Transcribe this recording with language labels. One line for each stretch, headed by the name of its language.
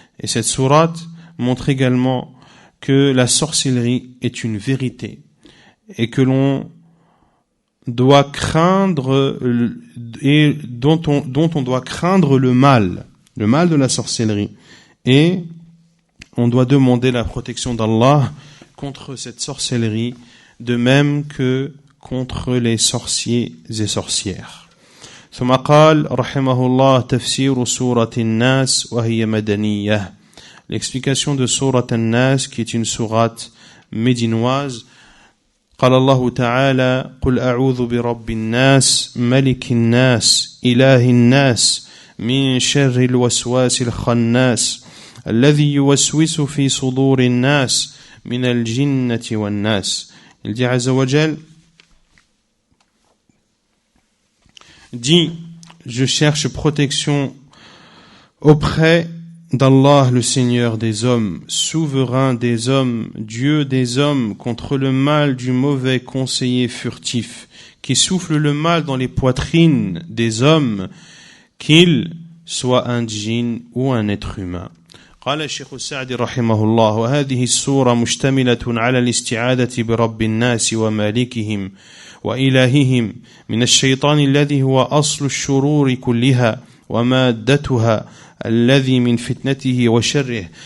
French: Et cette sourate montre également que la sorcellerie est une vérité et que l'on doit craindre et dont on doit craindre le mal de la sorcellerie, et on doit demander la protection d'Allah contre cette sorcellerie, de même que contre les sorciers et sorcières.
Arabic: ثم قال رحمه الله تفسير سورة الناس وهي مدنية.
French: L'explication de سورة الناس, qui est une sourate médinoise.
Arabic: قال الله تعالى قل أعوذ برب الناس ملك الناس إله الناس من شر الوسواس الخناس الذي يوسوس في صدور الناس من الجنة والناس.
French: Il dit Azza wa Jal, dit, je cherche protection auprès d'Allah, le Seigneur des hommes, souverain des hommes, Dieu des hommes, contre le mal du mauvais conseiller furtif, qui souffle le mal dans les poitrines des hommes, qu'il soit un djinn ou un être humain.
Arabic: قال الشيخ السعدي رحمه الله وهذه السورة مشتملة على الاستعاذة برب الناس ومالكهم وإلههم من الشيطان الذي هو أصل الشرور كلها ومادتها الذي من فتنته وشره